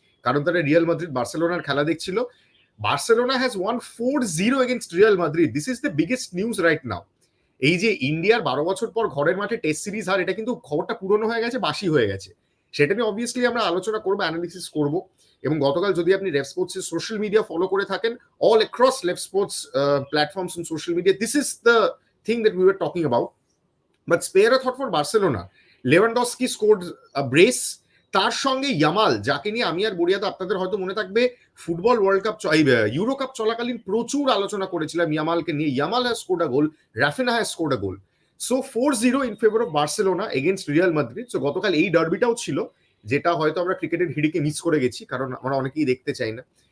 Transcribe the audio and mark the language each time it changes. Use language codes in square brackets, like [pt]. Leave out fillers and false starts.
[bn] কারণ তারা Real Madrid বার্সেলোনার খেলা দেখছিল। [en] Barcelona has won 4-0 against Real Madrid. This is the biggest news right now. [bn] এই যে ইন্ডিয়ার 12 বছর পর ঘরের মাঠে টেস্ট সিরিজ হার, এটা কিন্তু খবরটা পুরনো হয়ে গেছে, বাসি হয়ে গেছে। সেটা নিয়ে অবভিয়াসলি আমরা আলোচনা করবো, অ্যানালিসিস করব। এবং গতকাল যদি আপনি রেফ স্পোর্টস এর সোশ্যাল মিডিয়া ফলো করে থাকেন, [en] all across left sports platforms on social media, this is the thing that we were talking about. But spare a thought for Barcelona. Lewandowski scored a brace. [bn] তার সঙ্গে Yamal, যাকে নিয়ে আমি আর বড়িয়াদা, আপনাদের হয়তো মনে থাকবে, football world cup [en] Euro cup [bn] চলাকালীন প্রচুর আলোচনা করেছিলাম ইয়ামালকে নিয়ে। [en] Yamal has scored a goal, Raphinha has scored a goal. So 4-0 in favour of Barcelona against Real Madrid. [bn] So গতকাল এই ডার্বিটাও ছিল, যেটা হয়তো আমরা ক্রিকেটের হিড়িকে মিস করে গেছি, কারণ আমরা অনেকেই দেখতে চাই না।